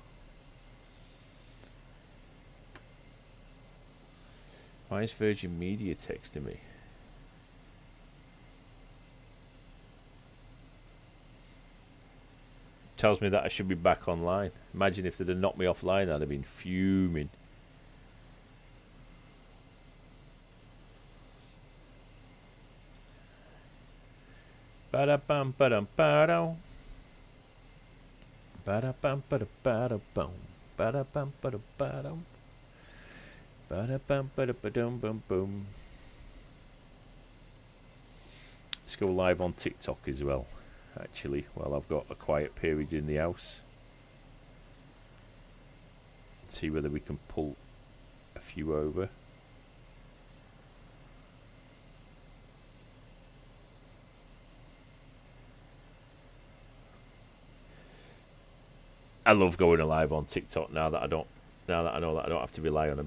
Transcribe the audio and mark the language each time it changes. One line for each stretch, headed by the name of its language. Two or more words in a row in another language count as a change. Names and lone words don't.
English: Why is Virgin Media texting me? Tells me that I should be back online. Imagine if they'd have knocked me offline, I'd have been fuming. Ba-da-bum, ba-dum, ba-dum. Ba-da-bum, ba-da, ba-da-bum. Ba-da-bum, ba-da, ba-dum. Ba-da-bum, ba-da, ba-dum, bum, bum. Let's go live on TikTok as well, actually, while I've got a quiet period in the house. See whether we can pull a few over. I love going live on TikTok now that I know that I don't have to rely on them.